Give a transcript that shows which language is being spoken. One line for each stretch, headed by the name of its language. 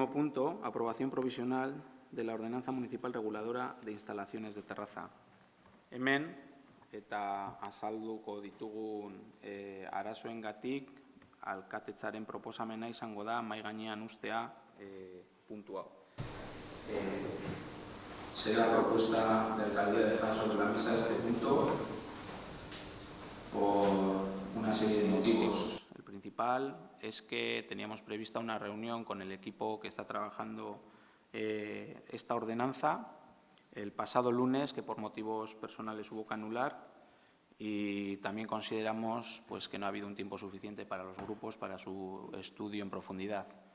Spanish: punto, aprobación provisional de la Ordenanza Municipal Reguladora de Instalaciones de Terraza.
Basque: Hemen, eta azalduko ditugun arazoengatik, alkatetzaren proposamena izango da mahai gainean ustea puntu hau.
Spanish: Será la propuesta de alcaldía de dejar sobre la mesa este punto por una serie de motivos. El principal es que teníamos prevista una reunión con el equipo que está trabajando esta ordenanza el pasado lunes, que por motivos personales hubo que anular, y también consideramos pues, que no ha habido un tiempo suficiente para los grupos para su estudio en profundidad.